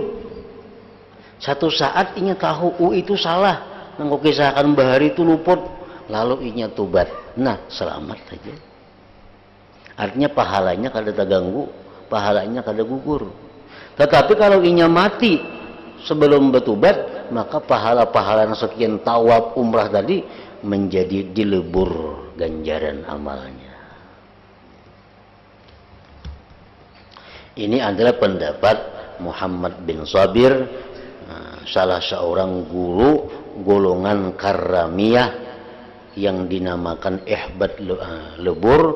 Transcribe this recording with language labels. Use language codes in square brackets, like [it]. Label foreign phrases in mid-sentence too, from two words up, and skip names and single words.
[bjn] Satu saat inya tahu, itu salah. Nang kisahkan bahari itu luput, lalu inya tobat. [id] Nah, selamat saja. Artinya pahalanya kada terganggu, pahalanya kada gugur. Tetapi kalau inya mati sebelum bertobat, maka pahala-pahala sekian tawaf umrah tadi menjadi dilebur ganjaran amalnya. Ini adalah pendapat Muhammad bin Sabir, salah seorang guru golongan Karramiyah yang dinamakan ihbat lebur.